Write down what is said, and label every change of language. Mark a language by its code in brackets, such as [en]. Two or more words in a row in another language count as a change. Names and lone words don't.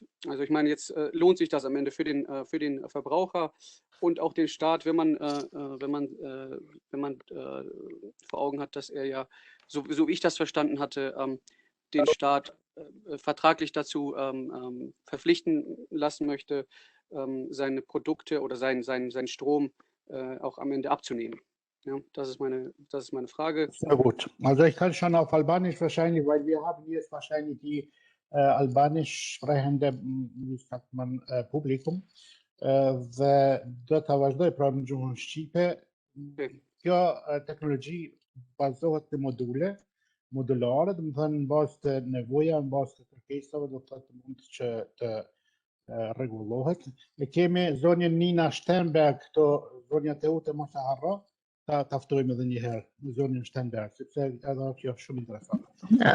[de] Also ich meine, jetzt lohnt sich das am Ende für den Verbraucher und auch den Staat, wenn man vor Augen hat, dass er ja, so wie ich das verstanden hatte, den Staat vertraglich dazu verpflichten lassen möchte, seine Produkte oder seinen Strom auch am Ende abzunehmen. Ja, das ist meine Frage. Sehr gut. Also ich kann schon auf Albanisch wahrscheinlich, weil wir haben jetzt wahrscheinlich die albanisch sprechende, wie sagt man, Publikum. [sq] Dhe do ta vazhdoj pra në gjuhën shqipe. Kjo teknologji bazohet në modulare, do të thënë në bazë të nevoja, në bazë të kërkesave, do të thotë mund që të rregullohet. Ne kemi zonjën Nina Sternberg, këto zonjat e ute mos e harro, ta ftojmë edhe një herë në zonjën Sternberg, sepse edhe kjo është shumë interesante.